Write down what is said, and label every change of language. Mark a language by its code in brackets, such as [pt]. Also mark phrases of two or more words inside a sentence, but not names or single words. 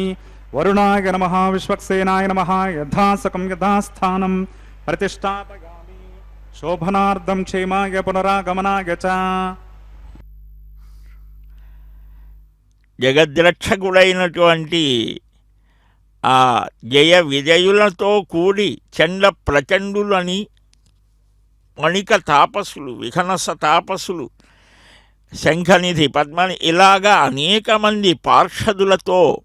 [sa] वरुणाय नमः विश्वक्सेनाय नमः यथासकं यथास्थानं प्रतिष्ठापयामि शोभनार्थं क्षेमाय पुनरागमनाय च। [te] జగద్రక్షకుడైనటువంటి ఆ జయ విజయులతో కూడి చండ ప్రచండులని మణిక తాపసులు, విఘనస తాపసులు, శంఖనిధి, పద్మని, ఇలాగా అనేక మంది పార్షదులతో